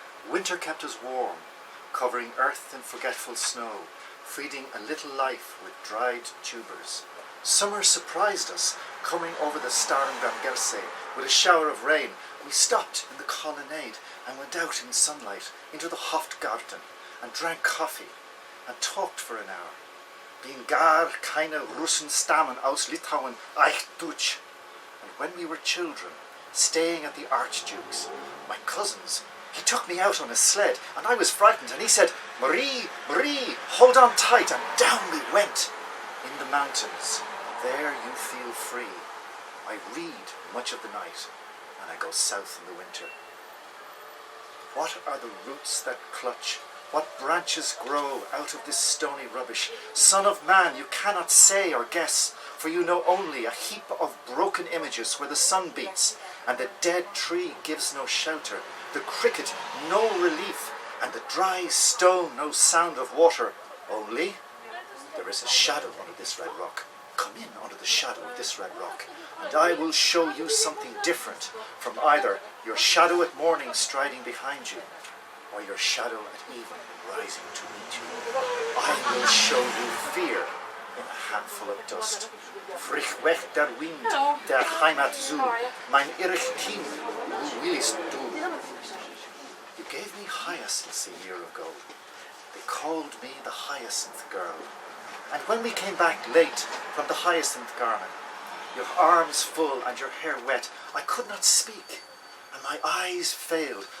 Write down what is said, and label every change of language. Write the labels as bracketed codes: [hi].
[en] Winter kept us warm, covering earth in forgetful snow, feeding a little life with dried tubers. Summer surprised us, coming over the Starngamgerse with a shower of rain. We stopped in the colonnade and went out in sunlight into the Hofgarten and drank coffee and talked for an hour. [de] Bin gar keine Russen stammen aus Litauen, echt Deutsch. [en] And when we were children, staying at the Archduke's, my cousins, he took me out on a sled, and I was frightened, and he said, "Marie, Marie, hold on tight," and down we went. In the mountains, there you feel free. I read much of the night, and I go south in the winter. What are the roots that clutch? What branches grow out of this stony rubbish? Son of man, you cannot say or guess, for you know only a heap of broken images where the sun beats, and the dead tree gives no shelter, the cricket no relief, and the dry stone no sound of water. Only there is a shadow under this red rock. Come in under the shadow of this red rock, and I will show you something different from either your shadow at morning striding behind you, or your shadow at evening rising to meet you. I will show you fear in a handful of dust. [de] Frisch weg der Wind, der Heimat zu, mein irrig Kind, wo willst du? [en] You gave me hyacinths a year ago. They called me the hyacinth girl. And when we came back late from the hyacinth garden, your arms full and your hair wet, I could not speak, and my eyes failed.